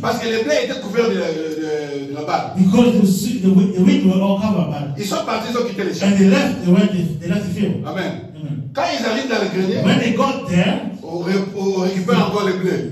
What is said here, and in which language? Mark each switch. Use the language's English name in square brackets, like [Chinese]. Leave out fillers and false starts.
[French] Parce que le blé était couvert de la balle. [English] because the wheat were all covered by [French] Ils sont partis, ils ont quitté les champs. [English] and they left the field. [French] Amen. [English] Amen. [French] Quand ils arrivent dans le grenier, [English] When they got there, [French] on récupère encore le blé.